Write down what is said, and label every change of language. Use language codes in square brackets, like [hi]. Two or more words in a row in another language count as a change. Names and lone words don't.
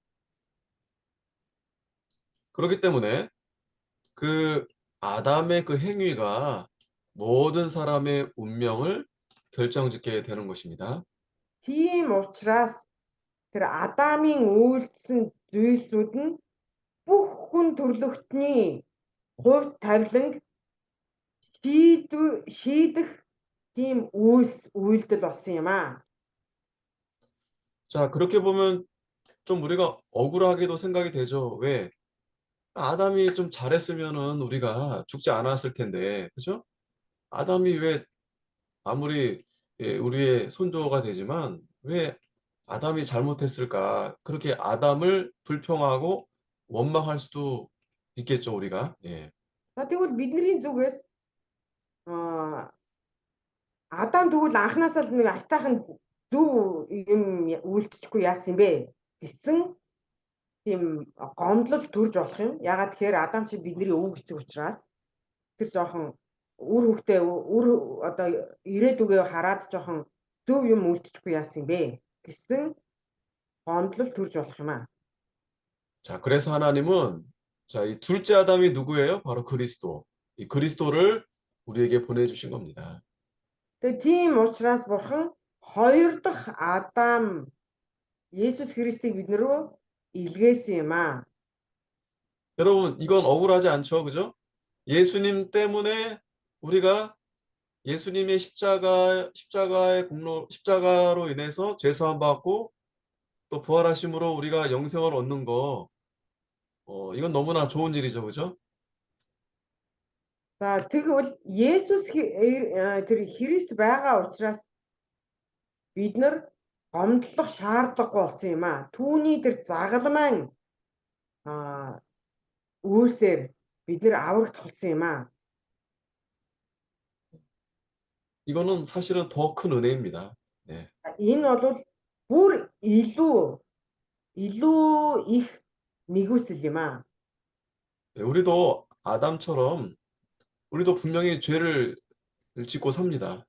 [ko] 그렇기 때문에 그 아담의 그 행위가 모든 사람의 운명을 결정짓게 되는 것입니다. [mn] Тийм учраас тэр Адамын үйлдэлсэн зүйлсүүд нь бүх хүн төрлөختний хувь тавиланг шийдэх тийм үйлдэл болсон юм аа. [ko] 자, 그렇게 보면 좀 우리가 억울하게도 생각이 되죠. 왜? 아담이 좀 잘했으면은 우리가 죽지 않았을 텐데, 그죠? 아담이 왜 아무리 우리의 손조가 되지만 왜 아담이 잘못했을까? 그렇게 아담을 불평하고 원망할 수도 있겠죠, 우리가. 예. [mn] За тэгвэл бидний зүгээс Адам тэгвэл анхнаасаа л нэг айтайхан зөв юм үйлдэхгүй яасан юм бэ гэсэн тийм гомдлол төрж болох юм. Ягаад тэгэхээр Адам чи бидний өвөг эцэг учраас тэр жоохон үр хөвгтэй одоо ирээдүгээ хараад жоохон зөв юм үйлдэхгүй яасан юм бэ гэсэн гомдлол төрж болох юм аа. [ko] 자, 그래서 하나님은 자, 이 둘째 아담이 누구예요? 바로 그리스도. 이 그리스도를 우리에게 보내주신 겁니다. [mn] Тэгээ тийм учраас бурхан хоёр дахь Адам Есүс Христийг биднэрөө илгээсэн юм аа. [ko] 여러분, 이건 억울하지 않죠? 그죠? 예수님 때문에 우리가 예수님의 십자가의 십자가로 인해서 죄사함 받고 또 부활하심으로 우리가 영생을 얻는 거, 이건 너무나 좋은 일이죠. 그죠? [mn] За тэгвэл Есүс тэр Христ байгаа учраас бид нар гомдлох шаардлагагүй болсон юм аа. Түүний тэр загалмайн үйлсээр бид нар аврагт болсон юм аа. [ko] 이거는 사실은 더 큰 은혜입니다. 네. [mn] Энэ бол бүр илүү их нэгүсэл юм аа. [ko] 네, 우리도 아담처럼 우리도 분명히 죄를 짓고 삽니다.